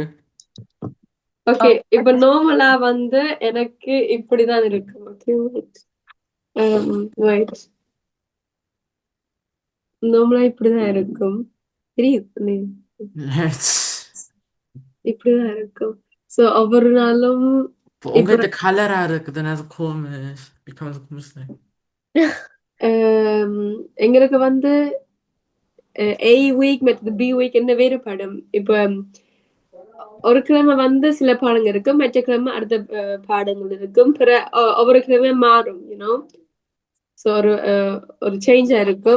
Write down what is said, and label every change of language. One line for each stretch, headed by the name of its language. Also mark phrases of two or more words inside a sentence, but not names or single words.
Tamil: ஓகே இப்ப நார்மலா வந்து எனக்கு இப்படிதான் இருக்கும். ஓகே வெயிட் நார்மலா இப்படிதான் இருக்கும். தெரியுது இப்படிதான் இருக்கும். சோ ஒவ்வொரு நாளும் உங்கள்கிட்ட கலரா இருக்குது அது komisch.
German: Wie kann man so komisch sein?
Tamil: எங்களுக்கு வந்து A week மற்றது B week என்ன வேறுபடும். இப்ப ஒரு கிழமை வந்து சில பாடங்கள் இருக்கும், மற்ற கிழமை அடுத்த பாடங்கள் இருக்கும், பிற ஒவ்வொரு கிழமை மாறும் யூனோ. ஸோ ஒரு சேஞ்சா இருக்கும்.